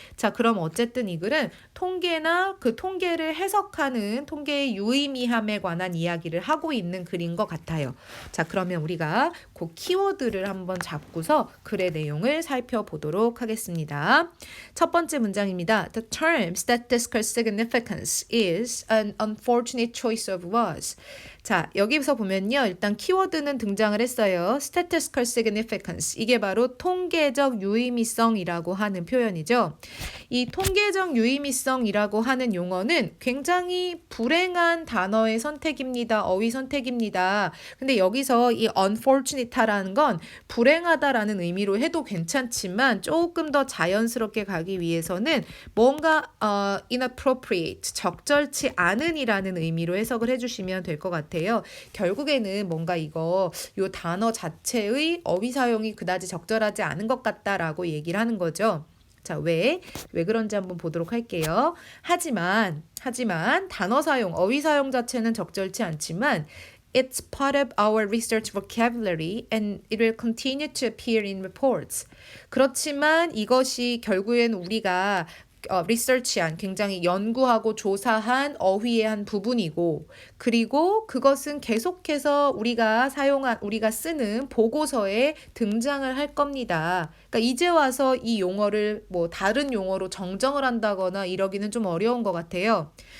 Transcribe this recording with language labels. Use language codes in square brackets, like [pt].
[ko] 자, 그럼 어쨌든 이 글은 통계나 그 통계를 해석하는 통계의 유의미함에 관한 이야기를 하고 있는 글인 것 같아요. 자, 그러면 우리가 그 키워드를 한번 잡고서 글의 내용을 살펴보도록 하겠습니다. 첫 번째 문장입니다. [en] The term statistical significance is an unfortunate choice of words. [ko] 자, 여기서 보면요. 일단 키워드는 등장을 했어요. statistical significance. 이게 바로 통계적 유의미성이라고 하는 표현이죠. 이 통계적 유의미성이라고 하는 용어는 굉장히 불행한 단어의 선택입니다. 어휘 선택입니다. 근데 여기서 이 unfortunate라는 건 불행하다라는 의미로 해도 괜찮지만 조금 더 자연스럽게 가기 위해서는 뭔가 inappropriate, 적절치 않은이라는 의미로 해석을 해주시면 될 것 같아요. 결국에는 뭔가 요 단어 자체의 어휘 사용이 그다지 적절하지 않은 것 같다라고 얘기를 하는 거죠. 자, 왜 그런지 한번 보도록 할게요. 하지만 단어 사용, 어휘 사용 자체는 적절치 않지만 [en] It's part of our research vocabulary and it will continue to appear in reports. [ko] 그렇지만 이것이 결국엔 우리가 리서치한 굉장히 연구하고 조사한 어휘의 한 부분이고 그리고 그것은 계속해서 우리가 쓰는 보고서에 등장을 할 겁니다. 그러니까 이제 와서 이 용어를 뭐 다른 용어로 정정을 한다거나 이러기는 좀 어려운 것 같아요.